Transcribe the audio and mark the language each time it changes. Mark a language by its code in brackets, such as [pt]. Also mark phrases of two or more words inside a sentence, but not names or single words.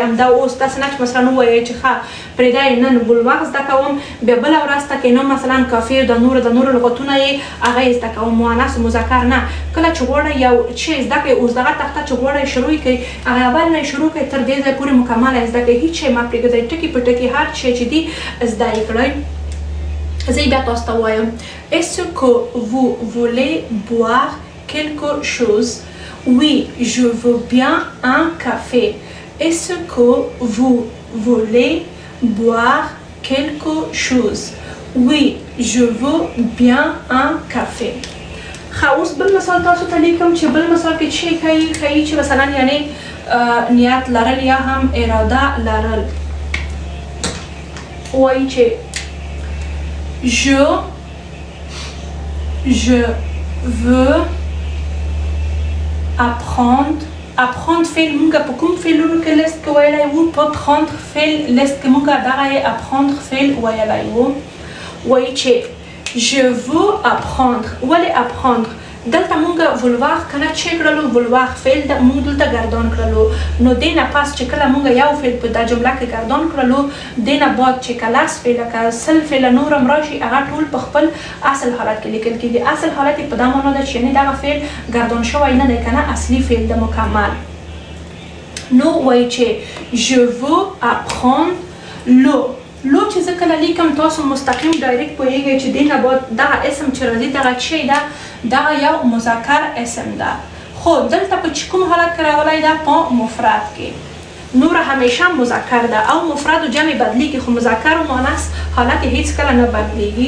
[ps] همدا اوس داسې نه چې مثلا ووایئ چې ښه پرېږده نن بلواغ زده کوم بیا بله ورځ ته کې نو مثلا کافي د نورو لغتونه یې هغه یې زده کوم مؤنث مذکر نه. کله چې غواړئ یو شی زده کړئ اوس دغه تخته چې غواړئ شروع کړئ هغه اول نه شروع کړئ تر دې ځای پورې مکمله زده کړئ، هیڅ شی مه پرېږدئ، ټکي په ټکي هر شی چې دي زده یې کړئ. زه بیا تاسو ته وایم [fr] Est-ce que vous voulez boire quelque chose? Oui, je veux bien un café. Est-ce que vous voulez boire quelque chose? Oui, je veux bien un café. [ps] اوس بل مثال تاسو ته لیکم چې بل مثال کې چې ښایي چې مثلا یعنی نیت لرل یا هم اراده لرل. وایي چې [fr] je veux apprendre [ps] فعل مونږ په کوم فعلونو کې لیست کې ویلی وو؟ په prendre فعل لیست کې مونږ دغه یې apprendre فعل ویلی وو. وایي چې [fr] je veux apprendre. [ps] ولې apprendre؟ دلته مونږ ولواغ کنه چې کړلو ولواغ فعل د مونږ دلته ګردان کړلو. نو دې نه پس چې کله مونږ یو فعل په دا جمله کې ګردان کړلو دې نه بعد چې کلاس فعل که سل فعل نور هم راشي هغه ټول په خپل اصل حالت کې لیکل کېږي. اصل حالت یې په دا معنا ده چې یعنې دغه فعل ګردان شوی نه دی کنه اصلي فعل د مکمل. نو وایي چې [fr] je veux apprendre [ps] لو چې زه کله لیکم تاسو مستقیم ډایرکټ پوهیږئ چې دې نه بعد دغه اسم چې راځي دغه چې ده دغه یو مذکر اسم ده. خو دلته په چې کوم حالت کې راغلی ده په مفرد کې. نور همیشه مذکر ده او مفرد و جمع بدلیږي خو مذکر و مؤنث حالت هیڅ کله نه بدلیږي.